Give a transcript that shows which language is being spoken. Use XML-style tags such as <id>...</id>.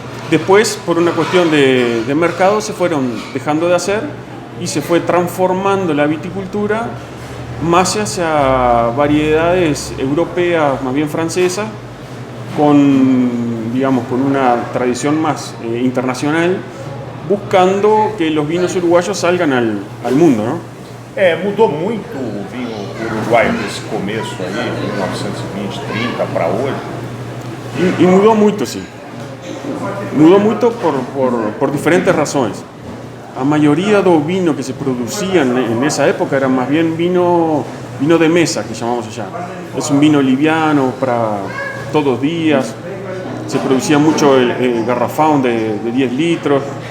<es>Después, por una cuestión de mercado, se fueron dejando de hacer y se fue transformando la viticultura más hacia variedades europeas, más bien francesas, con una tradición más internacional, buscando que los vinos uruguayos salgan al mundo, ¿no?</es> <pt>Mudou muito o vinho uruguaio desse começo aí, de 1920, 30 para hoje?</pt> <es>Y mudó mucho, sí. Mudó mucho por diferentes razones. La mayoría de los vinos que se producían en esa época era más bien vino de mesa, que llamamos allá. Es un vino liviano para todos los días. Se producía mucho el garrafón de 10 litros.</es>